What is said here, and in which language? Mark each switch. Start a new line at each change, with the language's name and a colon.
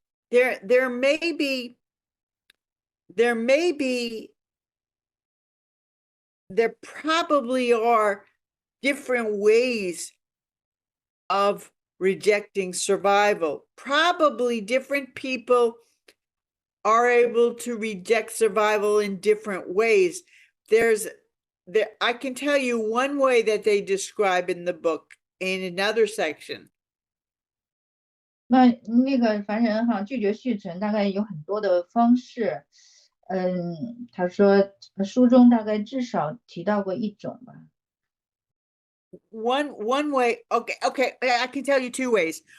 English: There may be, there probably are different ways of rejecting survival. Probably different people are able to reject survival in different ways. I can tell you one way that they describe in the book in another section.
Chinese: 那个凡人哈拒绝续存大概有很多的方式，他说书中大概至少提到过一种吧。
English: One way, okay, I can tell you two ways.